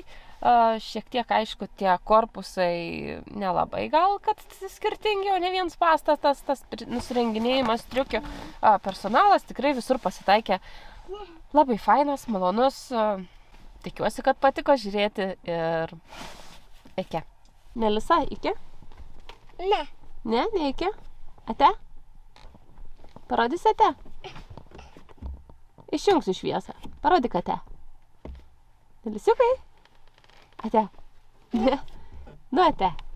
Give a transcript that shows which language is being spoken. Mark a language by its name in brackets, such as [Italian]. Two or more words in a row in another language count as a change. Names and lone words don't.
[Lithuanian] Šiek tiek, aišku, tie korpusai nelabai gal, kad skirtingi, o ne vienas pastatas, tas nusirenginėjimas, triukių. Personalas tikrai visur pasitaikė labai fainas, malonus. Tikiuosi, kad patiko žiūrėti ir iki. Melisa, iki? Ne. Ne, ne iki. Ate? Parodysi ate? Išjungsiu šviesą. Parodyk ate. Melisiukai? Ate. Ne. Nu ate.